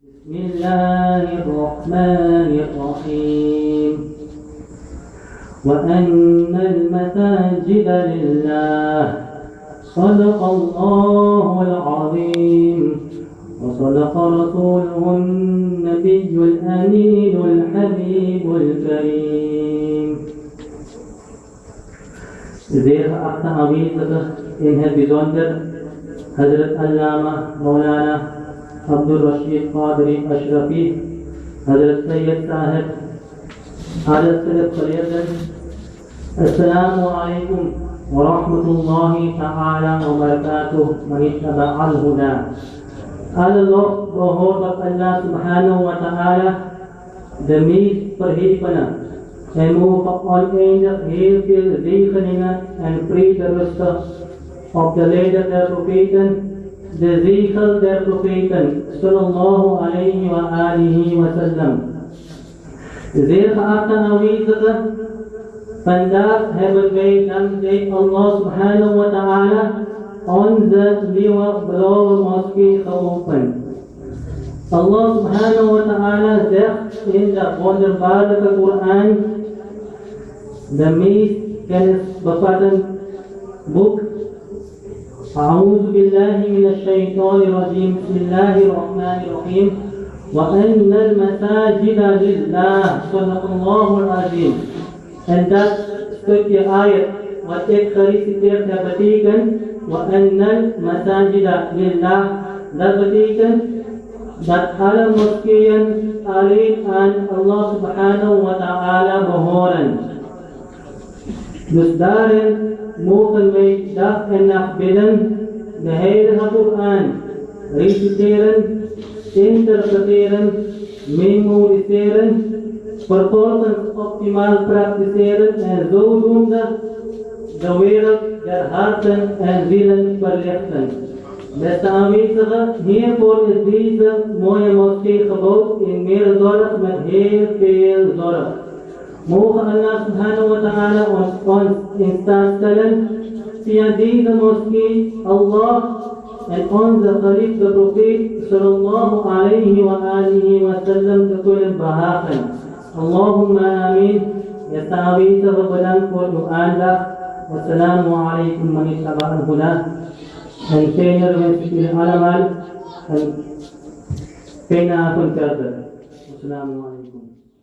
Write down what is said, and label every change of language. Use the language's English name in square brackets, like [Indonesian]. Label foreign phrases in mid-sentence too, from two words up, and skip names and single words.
[Arabic] بسم الله الرحمن الرحيم وأن المساجد لله صدق الله العظيم وصدق رسوله النبي الأمين الحبيب الكريم. [Dutch] Zeer geachte aanwezigen in het bijzonder Hazrat Allama Maulana Abdul Rashid Qadri Ashrafi, Hazrat Sayyid Sahib, Hazrat Sayyid Khalid. [Arabic] السلام عليكم ورحمة الله تعالى وبركاته من اتبع الهدى. [Dutch] Alle lof behoort op Allah [Arabic] سبحانه وتعالى, [Dutch] de meest verhevene. En mogen oneindig heel veel zegeningen en vrede rusten op de leider der profeten, de zegel der profeten, [Arabic] صلى الله عليه وآله وسلم. [Dutch] Zeer geachte aanwezigen, vandaag hebben wij dankzij Allah [Arabic] سبحانه وتعالى [Dutch] onze nieuwe blauwe moskee geopend. Allah [Arabic] سبحانه وتعالى [Dutch] zegt in de wonderbaarlijke Koran, de meest kennisbevattend boek, [Arabic] أعوذ بالله من الشيطان الرجيم بسم الله الرحمن الرحيم وأن المساجد لله صدق الله العظيم. [Dutch] En dat stukje ayat wat ik gereciteerd heb betekent [Arabic] وأن المساجد لله, [Dutch] dat betekent dat alle moskeeën alleen aan Allah [Arabic] سبحانه وتعالى [Dutch] behoren. Dus daarin mogen wij dag en nacht bidden, de heilige Koran reciteren, interpreteren, memoriseren, vervolgens optimaal praktiseren en zodoende de wereld der harten en zielen verlichten. Beste aanwezigen, hiervoor is deze mooie moskee gebouwd in meer zorg met heel veel zorg. Mogen Allah [Arabic] سبحانه وتعالى [Dutch] ons in staat stellen via deze moskee Allah en onze geliefde profeet [Arabic] صلى الله عليه وآله وسلم [Dutch] te kunnen behagen. [Arabic] اللهم آمين. [Dutch] Beste aanwezigen, bedankt voor uw aandacht. [Arabic] والسلام عليكم ورحمة الله. [Dutch] En fijne wens ik jullie allemaal een fijne avond verder. [Arabic] السلام عليكم.